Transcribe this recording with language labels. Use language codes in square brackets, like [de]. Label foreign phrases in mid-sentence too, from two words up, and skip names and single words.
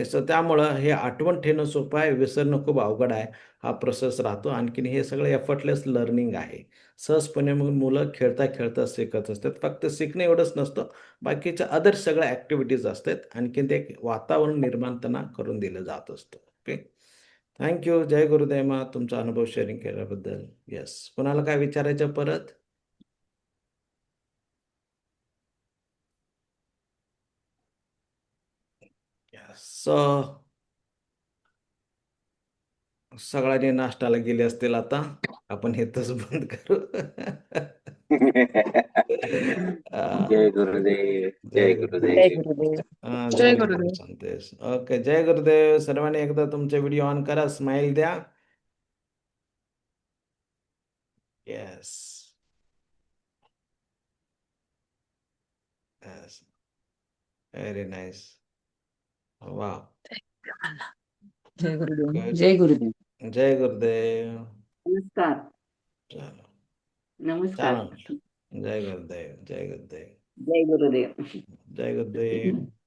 [mr] सो त्यामुळं हे आठवण ठेवणं सोपं आहे, विसरणं खूप अवघड आहे. हा प्रोसेस राहतो. आणखीन हे सगळं [en] effortless learning [mr] आहे. सहजपणे मग मुलं खेळता-खेळता शिकत असतात. फक्त शिकणं एवढंच नसतं, बाकीच्या अदर सगळ्या ॲक्टिव्हिटीज असतात. आणखीन ते एक वातावरण निर्माण त्यांना करून दिलं जात असतं. ओके. [en] thank you. [mr] जय गुरुदेव मा तुमचा अनुभव शेअरिंग केल्याबद्दल. येस. कोणाला काय विचारायचं परत? येस. सो सगळ्यांनी नाश्त्याला गेले असतील आता. आपण इथंच बंद करू. जय गुरुदेव. जय जय जय गुरुदेव. गुरुदेव. गुरुदेव. जय जय गुरुदेव गुरुदेव. सांगतेस. ओके. जय गुरुदेव. सर्वांनी एकदा तुमचे व्हिडिओ ऑन करा, स्माइल द्या. येस. येस. [en] very nice. वाह! [mr] जय गुरुदेव. गुड. जय गुरुदेव. जय गुरुदेव. नमस्कार. चलो. नमस्कार. छान वाटलं. जय गुरुदेव. जय गुरुदेव. जय गुरुदेव. जय गुरुदेव.